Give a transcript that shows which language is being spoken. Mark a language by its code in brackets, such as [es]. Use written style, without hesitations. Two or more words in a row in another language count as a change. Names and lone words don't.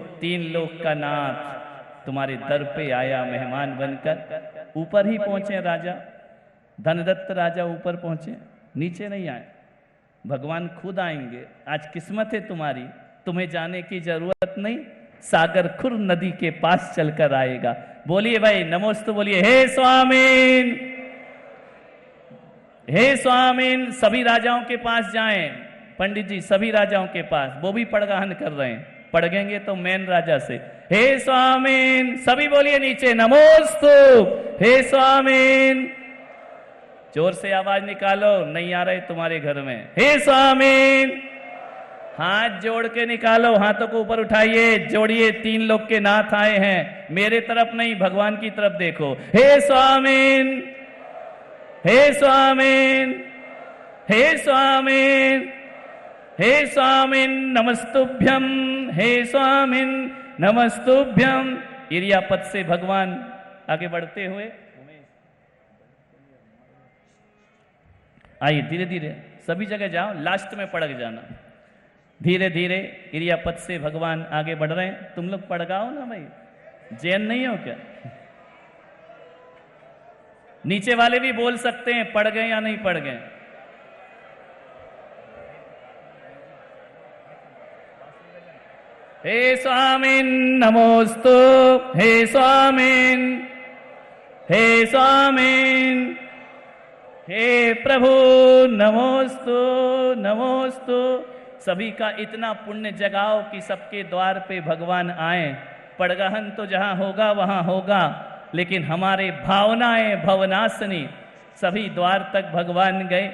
[hi] 3 लोक का नाथ तुम्हारे दर पे आया मेहमान बनकर। ऊपर ही पहुंचे राजा, धनदत्त राजा ऊपर पहुंचे, नीचे नहीं आए। भगवान खुद आएंगे। आज किस्मत है तुम्हारी, तुम्हें जाने की जरूरत नहीं, सागर खुर नदी के पास चलकर आएगा। बोलिए भाई नमोस्तु, बोलिए [sa] हे स्वामीन, हे स्वामीन। [hi] सभी राजाओं के पास जाएं, पंडित जी सभी राजाओं के पास, वो भी पड़गाहन कर रहे हैं, पढ़ेंगे तो मेन राजा से। [sa] हे स्वामीन, [hi] सभी बोलिए नीचे [sa] नमोस्तु, हे स्वामीन। [hi] जोर से आवाज निकालो, नहीं आ रहे तुम्हारे घर में। [sa] हे स्वामीन, [hi] हाथ जोड़ के निकालो, हाथों को ऊपर उठाइए, जोड़िए। 3 लोग के नाथ आए हैं, मेरे तरफ नहीं भगवान की तरफ देखो। [sa] हे स्वामीन, हे स्वामीन, हे स्वामीन, हे स्वामीन नमस्तुभ्यम, हे स्वामीन नमस्तुभ्यम। [hi] इरियापत से भगवान आगे बढ़ते हुए आइए, धीरे धीरे सभी जगह जाओ, लास्ट में पड़क जाना। धीरे धीरे इरियापत से भगवान आगे बढ़ रहे हैं। तुम लोग पड़गाओ ना भाई, जैन नहीं हो क्या? नीचे वाले भी बोल सकते हैं पढ़ गए या नहीं पढ़ गए। [sa] हे स्वामीन नमोस्तु, हे स्वामीन, हे स्वामीन, हे प्रभु नमोस्तु, नमोस्तु। [hi] सभी का इतना पुण्य जगाओ कि सबके द्वार पे भगवान आए। पड़गहन तो जहां होगा वहां होगा, लेकिन हमारे भावनाएं भवनासनी, सभी द्वार तक भगवान गए।